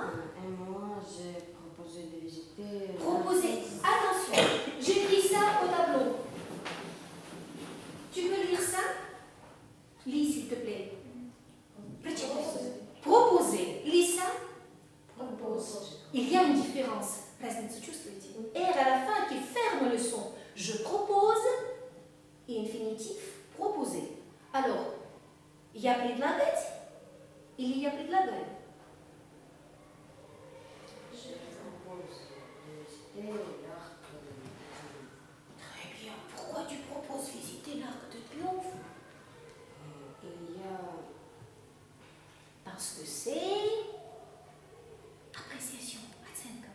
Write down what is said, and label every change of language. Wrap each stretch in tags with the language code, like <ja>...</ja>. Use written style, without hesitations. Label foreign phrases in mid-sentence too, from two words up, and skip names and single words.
<fr>Et moi, j'ai proposé de visiter. Proposez. Attention, j'écris ça au tableau. Tu peux lire ça? Lis, s'il te plaît. Proposer. Lis ça? Propose. Il y a une différence.</fr> <ru>Разницу чувствуете?</ru> <fr>R à la fin qui ferme le son. Je propose et infinitif proposer. Alors,</fr> <ru>я предлагать или я предлагаю?</ru> <fr>Je propose de visiter l'Arc de Triomphe. Très bien. Pourquoi tu proposes visiter l'Arc de Triomphe? Il y a. Parce que c'est appréciation, оценка.</fr>